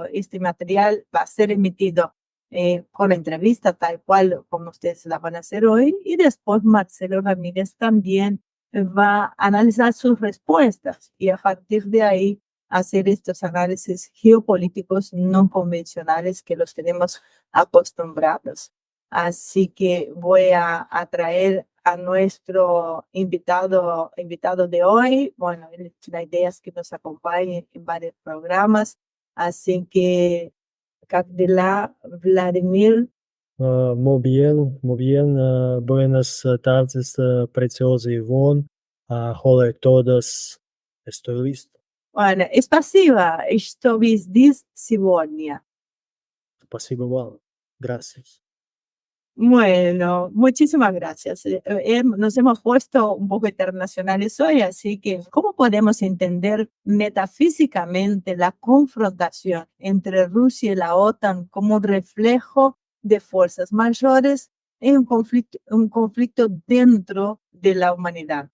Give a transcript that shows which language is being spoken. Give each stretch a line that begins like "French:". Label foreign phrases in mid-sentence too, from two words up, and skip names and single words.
Spanish: Este material va a ser emitido con la entrevista tal cual como ustedes la van a hacer hoy, y después Marcelo Ramírez también va a analizar sus respuestas y a partir de ahí hacer estos análisis geopolíticos no convencionales que los tenemos acostumbrados. Así que voy a traer a nuestro invitado de hoy. Bueno, la idea es que nos acompañe en varios programas, así que
Russian: как дела, Vladimir?
Spanish: Muy bien. Buenas tardes, preciosa Ivonne. Hola a todos. Estoy listo. Bueno,
Russian: спасибо, что вы здесь сегодня. Спасибо вам.
Spanish: Gracias. Bueno, muchísimas gracias. Nos hemos puesto un poco internacionales hoy, así que ¿cómo podemos entender metafísicamente la confrontación entre Rusia y la OTAN como un reflejo de fuerzas mayores en un conflicto dentro de la humanidad?